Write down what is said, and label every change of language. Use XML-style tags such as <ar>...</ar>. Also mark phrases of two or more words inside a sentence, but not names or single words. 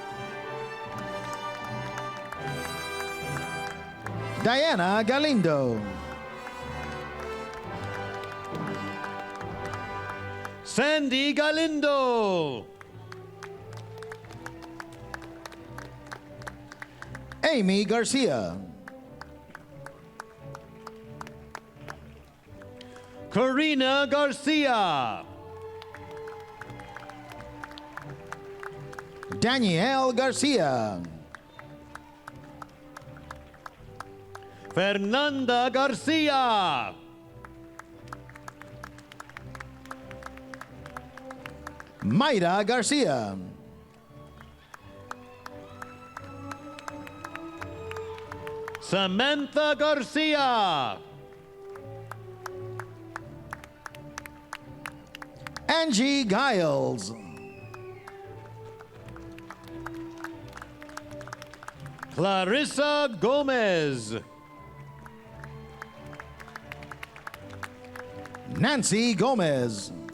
<en>Diana Galindo. Sandy Galindo. Amy Garcia. Karina Garcia. Danielle Garcia. Fernanda Garcia. Mayra Garcia. Samantha Garcia. Angie Giles. Clarissa Gomez. Nancy Gomez.</en>